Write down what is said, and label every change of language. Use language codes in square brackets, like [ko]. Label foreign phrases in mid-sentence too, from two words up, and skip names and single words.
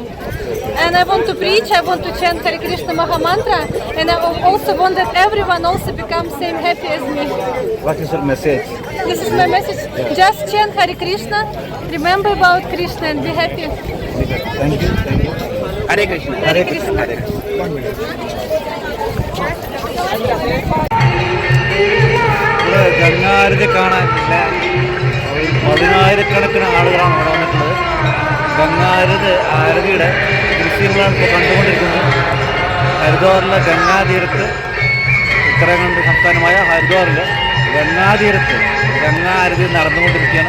[en] And I want to preach, I want to chant Hare Krishna Mahamantra, and I also want that everyone also becomes same happy as me. What is your message? This is my message. Just chant Hare Krishna, remember about Krishna and be happy. Thank you. Thank you. ഹരേ കൃഷ്ണ. Hare Krishna. [ml] ഗംഗാരതി കാണാൻ 10,000-കണക്കിന് ആളുകളാണ് ഇവിടെ വന്നിട്ടുള്ളത്. ഗംഗാരതി ആരതിയുടെ ദൃശ്യങ്ങളാണ് ഇപ്പോൾ കണ്ടുകൊണ്ടിരിക്കുന്നത്. ഹരിദ്വാറിലെ ഗംഗാതീരത്ത്, ഉത്തരാഖണ്ഡ് സംസ്ഥാനമായ ഹരിദ്വാറിലെ ഗംഗാതീരത്ത് ഗംഗാരതി നടന്നുകൊണ്ടിരിക്കുകയാണ്.